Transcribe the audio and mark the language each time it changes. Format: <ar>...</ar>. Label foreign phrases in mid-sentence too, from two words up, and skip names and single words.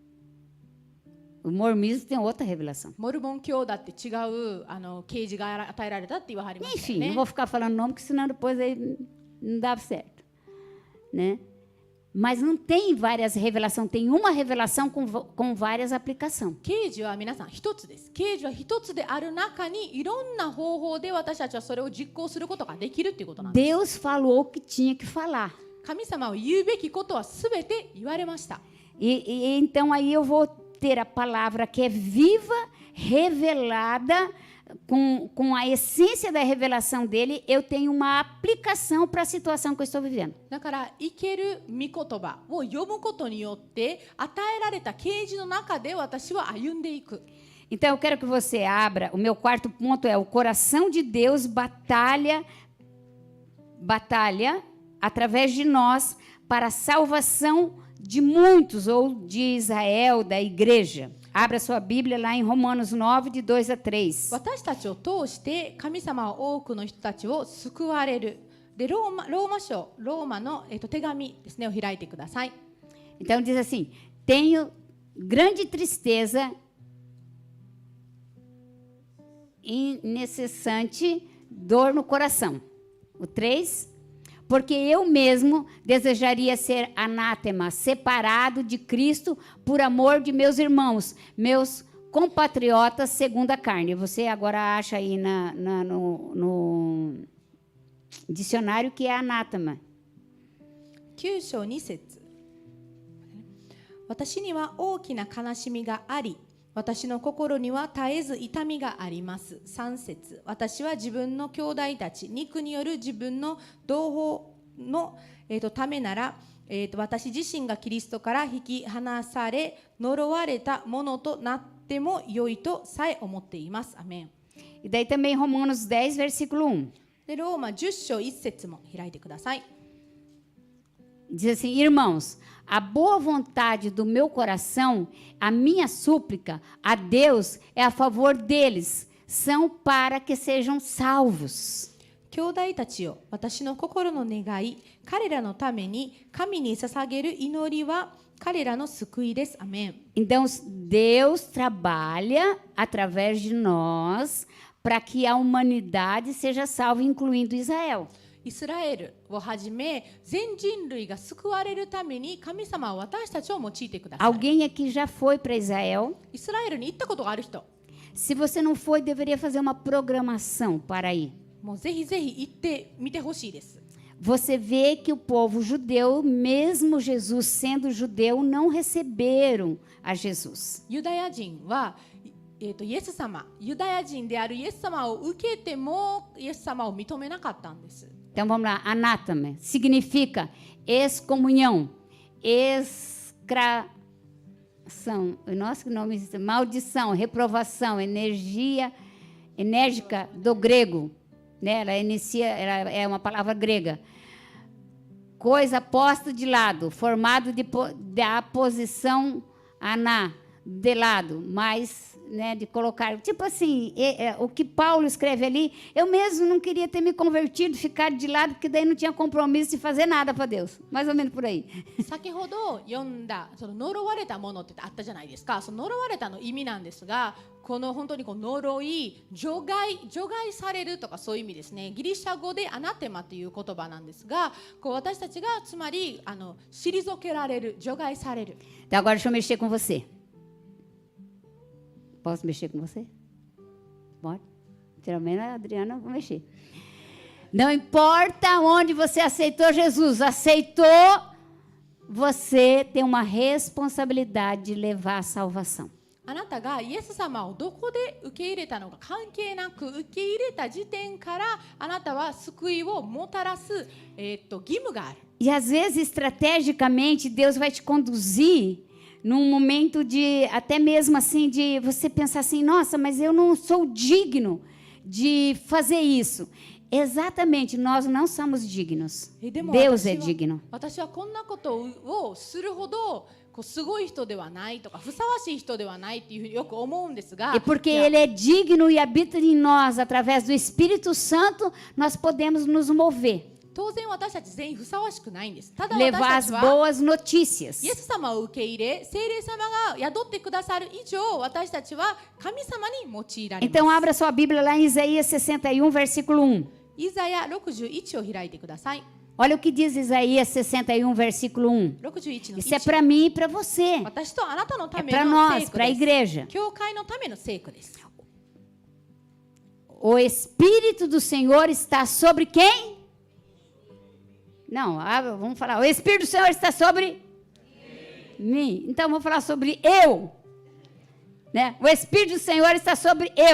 <pt>O mormonismo tem outra revelação.</pt> <ja>モルモン教だって違う啓示が与えられたって言わはりましたよ</ja> <pt>Enfim,</pt> <ja>ね。</ja> <pt>não vou ficar falando nome, porque senão depois aí não dá certo, né? Mas não tem várias revelações, tem uma revelação com várias aplicações.</pt> <ja>啓示は皆さん一つです。啓示は一つである中にいろんな方法で私たちはそれを実行することができるっていうことなんです。</ja> <pt>Deus falou o que tinha que falar.</pt> <ja>神様は言うべきことはすべて言われました。</ja> <pt>E então aí eu vou ter a palavra que é viva, revelada, com a essência da revelação dele, eu tenho uma aplicação para a situação que eu estou vivendo.</pt> <ja>だから生ける御言葉を読むことによって与えられた啓示の中で私は歩んでいく。</ja> <pt>Então eu quero que você abra, o meu quarto ponto é o coração de Deus batalha através de nós para a salvação de muitos, ou de Israel, da igreja. Abra sua Bíblia lá em Romanos 9, de 2 a 3.</pt> <ja>私たちを通して神様は多くの人たちを救われる。でローマの、手紙ですねを開いてください。</ja> <pt>Então diz assim: tenho grande tristeza e incessante dor no coração. O 3. Porque eu mesmo desejaria ser anátema, separado de Cristo por amor de meus irmãos, meus compatriotas segundo a carne. Você agora acha aí no dicionário que é anátema.</pt> <ja>9 章2節。私には大きな悲しみがあり、私の心には絶えず痛みがあります。3節。私は自分の兄弟たち、肉による自分の同胞の、ためなら、私自身がキリストから引き離され呪われたものとなっっても良いとさえ思っています。アメン。</ja> <pt>E daí também Romanos 10, versículo 1.</pt> <ja>でローマ10章1節も開いてください。</ja> <pt>Diz assim: Irmãos, a boa vontade do meu coração, a minha súplica a Deus é a favor deles, são para que sejam salvos.</pt> <ja>兄弟たちよ、私の心の願い、彼らのために神に捧げる祈りは彼らの救いです。アメン。</ja> <pt>Então, Deus trabalha através de nós para que a humanidade seja salva, incluindo Israel.</pt> <ja>イスラエルをはじめ全人類が救われるために神様は私たちを用いてください。</ja> <pt>Alguém aqui já foi para Israel?</pt> <ja>イスラエルに行ったことがある人、</ja> <pt>Se você não foi, deveria fazer uma programação para ir.</pt> <ja>もうぜひぜひ行ってみてほしいです。</ja> <pt>Você vê que o povo judeu, mesmo Jesus sendo judeu, não receberam a Jesus.</pt> <ja>ユダヤ人は、イエス様、ユダヤ人であるイエス様を受けてもイエス様を認めなかったんです。</ja> <pt>Então vamos lá, anátema significa excomunhão, nossa, que nome é isso? Maldição, reprovação, enérgica do grego, né? Ela é uma palavra grega. Coisa posta de lado, formado da posição aná, de lado, mas, né, de colocar, tipo assim, o que Paulo escreve ali, eu mesmo não queria ter me convertido, ficar de lado, porque daí não tinha compromisso de fazer nada para Deus, mais ou menos por aí.</pt> <ja>先ほど読んだその呪われたものってあったじゃないですか。その呪われたの意味なんですが、この本当にこう呪い、除外されるとかそういう意味ですね。ギリシャ語でアナテマという言葉なんですが、こう私たちがつまり退けられる、除外される。</ja> <pt>Então agora deixa eu mexer com você. Posso mexer com você? Pode? Geralmente a Adriana vai mexer. Não importa onde você aceitou Jesus, você tem uma responsabilidade de levar a salvação.</pt> <ja>あなたがイエス様をどこで受け入れたのか関係なく、受け入れた時点からあなたは救いをもたらす、義務がある。</ja> <pt>E às vezes, estrategicamente, Deus vai te conduzir num momento de, até mesmo assim, de você pensar assim, nossa, mas eu não sou digno de fazer isso. Exatamente, nós não somos dignos. Deus é digno.</pt> <ja>私はこんなことをするほどすごい人ではないとかふさわしい人ではないっていうふうによく思うんですが、</ja> <pt>E porque Ele é digno e habita em nós, através do Espírito Santo, nós podemos nos mover.</pt> <ja>当然私たち全員ふさわしくないんです。ただ</ja> <pt>Levar</pt> <ja>私</ja> <pt>as</pt> <ja>たちは</ja> <pt>boas notícias.</pt> <ja>イエス様を受け入れ、聖霊様が宿ってくださる以上、私たちは神様に用いられます。</ja> <pt>Então, abra sua Bíblia lá em Isaías 61, versículo 1.</pt> <ja>イザヤ61を開いてください。</ja> <pt>Olha o que diz Isaías 61, versículo 1.</pt> <ja>61の</ja> <pt>Isso é</pt> <ja>1。</ja> <pt>para mim e para você.</pt> <ja>私とあなたのた</ja> <pt>É</pt> <ja>め</ja> <pt>para</pt> <ja>の</ja> <pt>nós,</pt> <ja>聖句</ja> <pt>para a</pt> <ja>です。</ja> <pt>igreja.</pt> <ja>教会のための聖句です。</ja> <pt>O Espírito do Senhor está sobre quem? Não, vamos falar. O Espírito do Senhor está sobre mim. Então, vamos falar sobre eu. Né? O Espírito do Senhor está sobre eu.</pt>